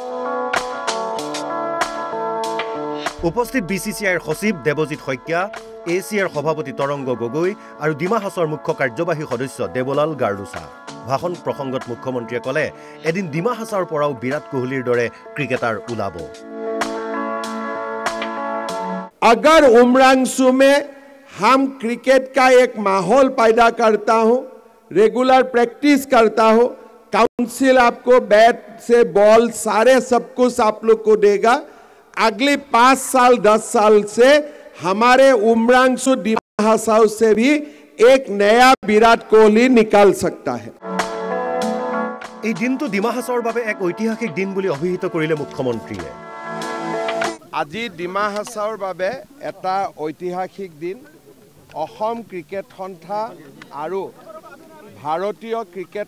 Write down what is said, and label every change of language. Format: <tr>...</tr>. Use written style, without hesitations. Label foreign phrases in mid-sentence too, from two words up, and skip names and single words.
<as>উপস্থিত BCCIৰ সচিব দেৱজিৎ শইকীয়া ACR সভাপতি তৰংগ গগৈ আৰু ডিমা হাছাওৰ মুখ্য কাৰ্যবাহী সদস্য দেৱলাল গাৰ্ডুছা ভাষণ প্ৰসংগত মুখ্যমন্ত্ৰীয়ে ক'লে এদিন ডিমা হাছাওৰ পৰাও বিৰাট কোহলিৰ দৰে ক্ৰিকেটাৰ ওলাব</as> <hi>अगर उमरांचू में हम क्रिकेट का एक माहौल पैदा करता हूं रेगुलर प्रैक्टिस करता हूं काउंसिल आपको बैट से बॉल सारे सब कुछ आप लोग को देगा अगले 5 साल 10 साल से हमारे उमरांचू डिमा हासाओ से भी एक नया विराट कोहली निकाल सकता है</hi> <as>এই দিনটো ডিমা হাছাওৰ বাবে এক ঐতিহাসিক দিন বুলি অভিহিত কৰিলে মুখ্যমন্ত্ৰীয়ে আজি ডিমা হাছাওৰ বাবে এটা ঐতিহাসিক দিন অসম ক্ৰিকেট সন্থা আৰু ভাৰতীয় ক্ৰিকেট</as>